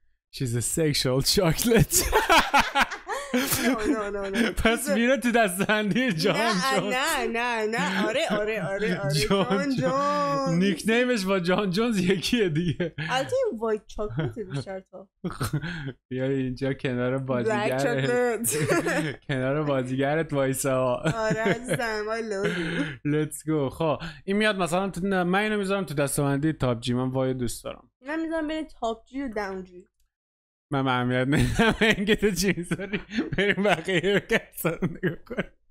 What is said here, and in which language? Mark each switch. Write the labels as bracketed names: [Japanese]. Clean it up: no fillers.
[English] She's a sexual chocolate. No. [Persian] پس میره تو دستبندی جان جون. نه آره جان جون. نیکنیمش با جان جونز یکیه دیگه. البته این وایت چاکلت بیشتر تا. بیا اینجا کنار بازیگرت. کنار بازیگرت وایسا. آره عزیزم [English] I love you. Let's go. [Persian] خب این میاد مثلا من اینو میذارم تو دستبندی تاپ جی. من وای دوست دارم. من میذارم بین تاپ جی و داون جی. من اهمیت نمیدم اینکه تو چی میذاری. بریم بقیه رو کسا نگاه کنیم.